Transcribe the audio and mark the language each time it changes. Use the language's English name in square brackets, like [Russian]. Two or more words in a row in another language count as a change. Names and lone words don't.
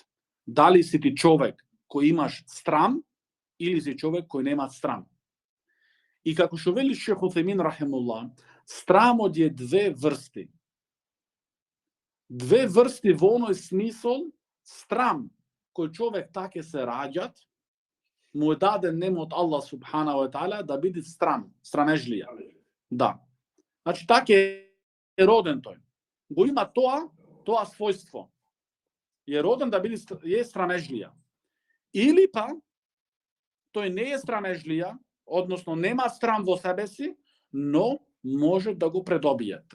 [Macedonian] Дали си ти човек кој имаш страм или си човек кој нема страм. И како што вели Шейх Утхаймин рахимахуллах, страмот е две врсти. Две врсти во оној смисол, страм кој човек таке се раѓат, му е даден нема од Аллах [Arabic] سبحانه وتعالى [Macedonian] да биде страмежлија. Да. Значи, таке е роден тој. Го има тоа својство. Е роден да биде страмежлија. Или па, тој не е страмежлија, односно нема страм во себе си, но може да го придобиете.